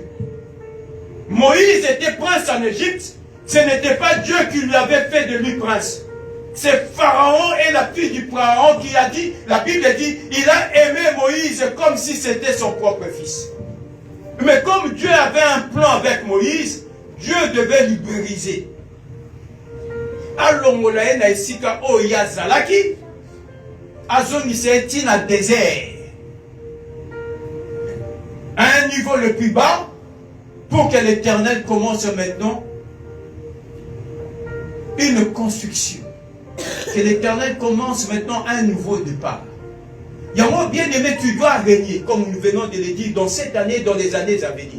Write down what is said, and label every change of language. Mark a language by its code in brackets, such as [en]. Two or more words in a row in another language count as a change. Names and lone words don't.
[fr] Moïse était prince en Égypte, ce n'était pas Dieu qui lui avait fait de lui prince. C'est Pharaon et la fille du Pharaon qui a dit, la Bible dit, il a aimé Moïse comme si c'était son propre fils. Mais comme Dieu avait un plan avec Moïse, Dieu devait lui briser. Alors, [ln] na esika o yazalaki, azongiseti na désert. [fr] À un niveau le plus bas, pour que l'Éternel commence maintenant une construction. Que l'Éternel commence maintenant un nouveau départ. Yamo, bien aimé, tu dois régner, comme nous venons de le dire, dans cette année, dans les années à venir.